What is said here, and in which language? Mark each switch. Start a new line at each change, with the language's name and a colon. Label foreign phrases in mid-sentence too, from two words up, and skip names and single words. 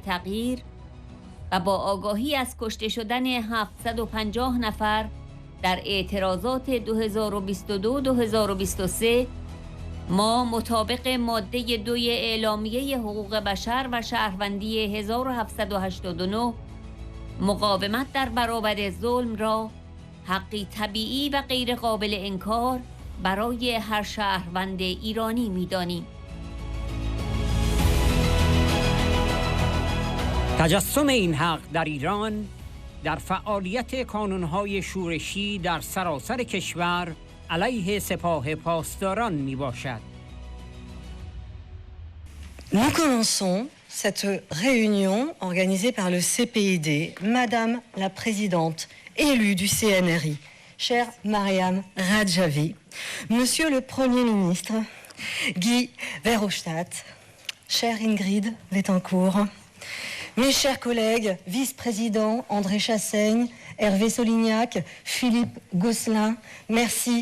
Persian: تغییر و با آگاهی از کشته شدن 750 نفر در اعتراضات 2022-2023، ما مطابق ماده 2 اعلامیه حقوق بشر و شهروندی 1789 مقاومت در برابر ظلم را حقی طبیعی و غیر قابل انکار برای هر شهروند ایرانی می‌دانیم. تجسم این حق در ایران در فعالیت کانون‌های شورشی در سراسر کشور علیه سپاه پاسداران میباشد.
French: Nous commençons cette réunion organisée par le CPID, Madame la Présidente élue du CNRI, chère Mariam Radjavi, Monsieur le Premier ministre Guy Verhofstadt, chère Ingrid Betancourt, mes chers collègues, vice-présidents André Chassaigne, Hervé Solignac, Philippe Gosselin, merci.